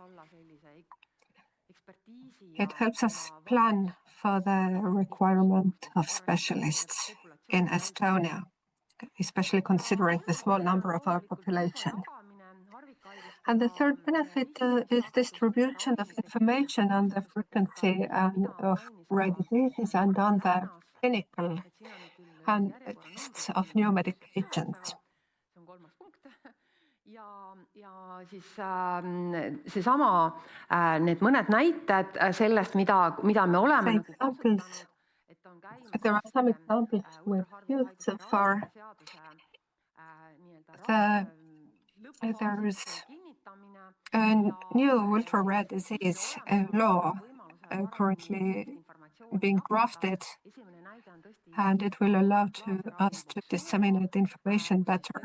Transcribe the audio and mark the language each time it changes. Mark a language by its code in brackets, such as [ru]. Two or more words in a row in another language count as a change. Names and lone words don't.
[en] It helps us plan for the requirement of specialists in Estonia, especially considering the small number of our population. And the third benefit is distribution of information on the frequency of rare diseases and on the clinical and tests of new medications. [et] See on kolmas punkt. Ja siis seesama, need mõned näited sellest, mida me oleme [en] Examples. There are some examples we've used so far. There's a new ultra-rare disease law currently being drafted, and it will allow us to disseminate information better.